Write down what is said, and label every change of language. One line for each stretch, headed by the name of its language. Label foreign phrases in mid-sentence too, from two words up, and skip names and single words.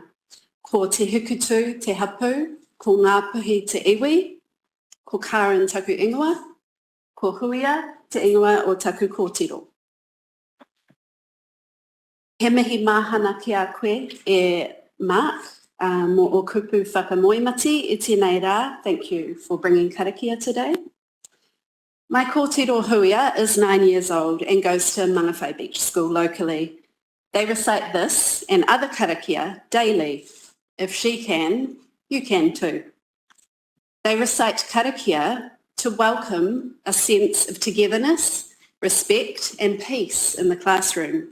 Māori: Ko te hukutu te hapu, ko ngā puhi te iwi, ko Karen taku ingoa, ko Huia te ingoa o taku kōtiro. He mihi mahana ki a koe e Mark mo o kupu whakamoimati I tēnei rā.
English: Thank you for bringing karakia today. My kōtiro Huia is 9 years old and goes to Mangawhai Beach School locally. They recite this and other karakia daily. If she can, you can too. They recite karakia to welcome a sense of togetherness, respect and peace in the classroom.